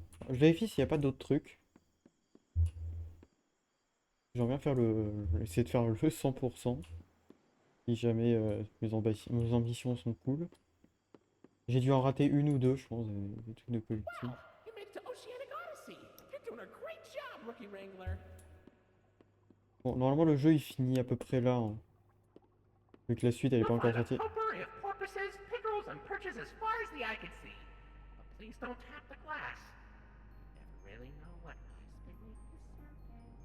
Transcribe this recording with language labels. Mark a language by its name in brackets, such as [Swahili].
[French] Je vérifie s'il n'y a pas d'autres trucs. J'aimerais bien faire essayer de faire le 100%. Si jamais mes ambitions sont cool. J'ai dû en rater une ou deux, je pense, des trucs de collectif. [English] You made it to Oceanic Odyssey. You're doing a great job, Rookie Wrangler. [French] Bon, normalement le jeu il finit à peu près là, hein. Vu que la suite elle est pas [English] You'll [French] encore [English] find a [French] sortie. [English] potpourri of porpoises, pickerels, and perches as far as the eye can see. But please don't tap the glass. Never really know what lies beneath the surface.